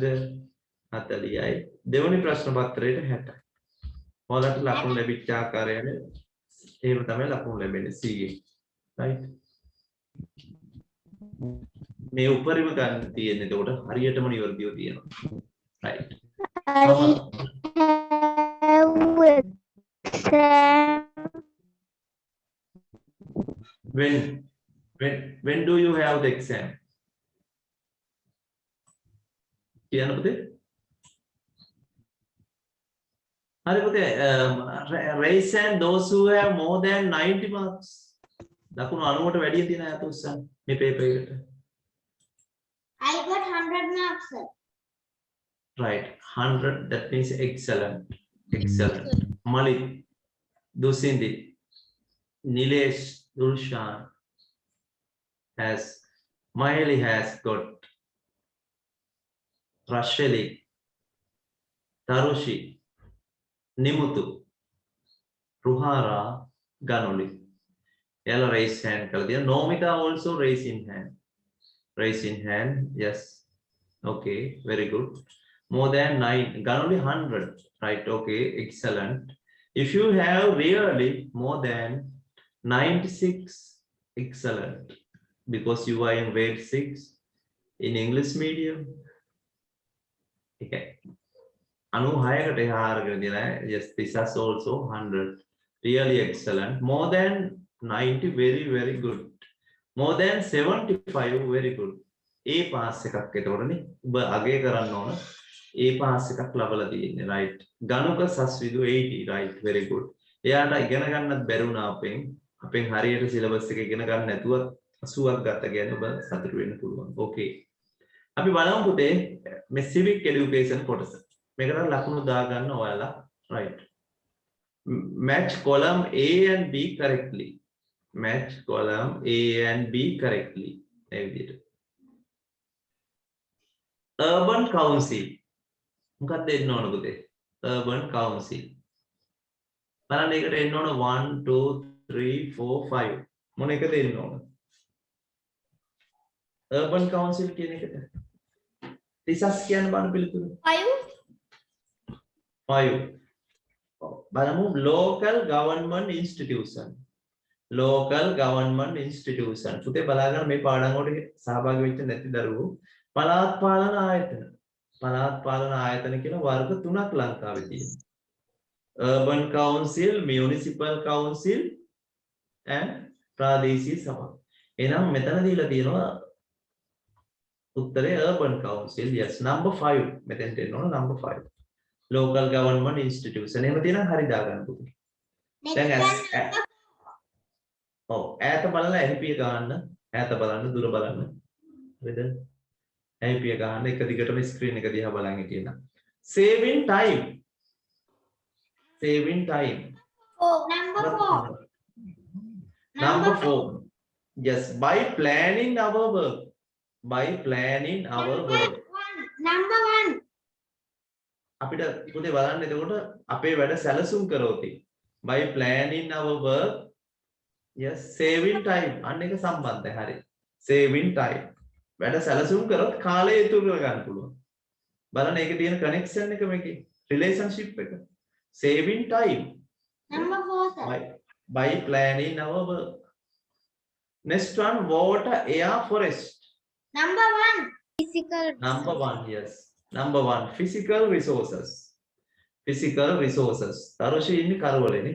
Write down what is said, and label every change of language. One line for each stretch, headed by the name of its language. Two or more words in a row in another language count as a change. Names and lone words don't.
Sinhala: 40යි. දෙවෙනි ප්‍රශ්න පත්‍රයට 60යි. ඔයාලට ලකුණු ලැබිච්ච ආකාරයෙන් එහෙම තමයි ලකුණු ලැබෙන්නේ 100.
English: right?
Sinhala: මේ උපරිම ගන්න තියෙන්නේ එතකොට හරියටම නිවැරදිව තියෙනවා.
English: right. I have exam. When do you have the exam?
Sinhala: කියන්න පුතේ. හරි පුතේ
English: raise hand those who have more than 90 marks.
Sinhala: ලකුණු 90ට වැඩිය තියෙන අය උස්සන්න මේ පේපර් එකට.
English: I got 100 marks, sir. Right, 100, that means excellent. Excellent. Malik, Dusindi, Nilesh, Dulshan has, Maili has got, Rasheli, Tarushi, Nimutu, Ruhara, Ganoli. Yellow raise hand. Nomita also raise in hand. Raise in hand, yes. Okay, very good. More than 9, Ganoli 100, right? Okay, excellent. If you have really more than 96, excellent, because you are in grade 6 in English medium. Okay. Anu higher, yes, this is also 100. Really excellent. More than 90, very, very good. More than 75, very good. A pass
Sinhala: එකක් එතකොටනේ ඔබ අගය කරන්න ඕන
English: A pass
Sinhala: එකක් ලබලා තියෙන්නේ right ගණක සස්විදු 80 right
English: very good
Sinhala: එයාට ඉගෙන ගන්නත් බැරි වුණා අපෙන් හරියට සිලබස් එක ඉගෙන ගන්න නැතුව 80ක් ගත්ත කියන්නේ ඔබ සතුටු වෙන්න පුළුවන් okay අපි බලමු පුතේ මේ
English: civic education
Sinhala: කොටස මේකට ලකුණු දා ගන්න ඔයාලා
English: right match column A and B correctly match column A and B correctly
Sinhala: මේ විදිහට
English: urban council
Sinhala: මොකක්ද එන්න ඕන පුතේ
English: urban council
Sinhala: බලන්න ඒකට එන්න ඕන 1 2 3 4 5 මොන එකද එන්න ඕන
English: urban council
Sinhala: කියන එකට තිසස් කියන බලන්න පිළිතුර 5 බලමු
English: local government institution
Sinhala: පුතේ බලාගන්න මේ පාඩම් වලට සහභාගී වෙච්ච නැති දරුවෝ පළාත් පාලන ආයතන කියලා වර්ග 3ක් ලංකාවේ තියෙනවා.
English: Urban Council, Municipal Council and
Sinhala: ප්‍රාදේශීය සභා. එහෙනම් මෙතන දීලා තියෙනවා උත්තරේ
English: Urban Council. Yes, number 5.
Sinhala: මෙතෙන්ට එන්න ඕන
English: number 5. Local Government Institution.
Sinhala: එහෙම තියෙනවා හරි දාගන්න පුතේ. දැන් ඈත බලලා ඇහිපිය ගන්න. ඈත බලන්න, දුර බලන්න. හරිද? ඇහිපිය ගන්න එක දිගටම ස්ක්‍රීන් එක දිහා බලන් හිටියනම්.
English: Saving time. Number 4. Yes, by planning our work. Number 1.
Sinhala: අපිට පුතේ බලන්න එතකොට අපේ වැඩ සැලසුම් කරෝති.
English: By planning our work. Yes, saving time.
Sinhala: අන්න එක සම්බන්ධයි. හරි.
English: Saving time.
Sinhala: වැඩ සැලසුම් කරොත් කාලය ඉතුරු කර ගන්න පුළුවන්. බලන්න ඒකේ තියෙන කනෙක්ෂන් එක මේකේ රිලේෂන්ෂිප් එක.
English: Saving time. Number 4, sir. By planning our work. Next one, water, air, forest. Number 1. Physical. Number 1, yes. Number 1, physical resources. Physical resources. Tarushi in Karwalini.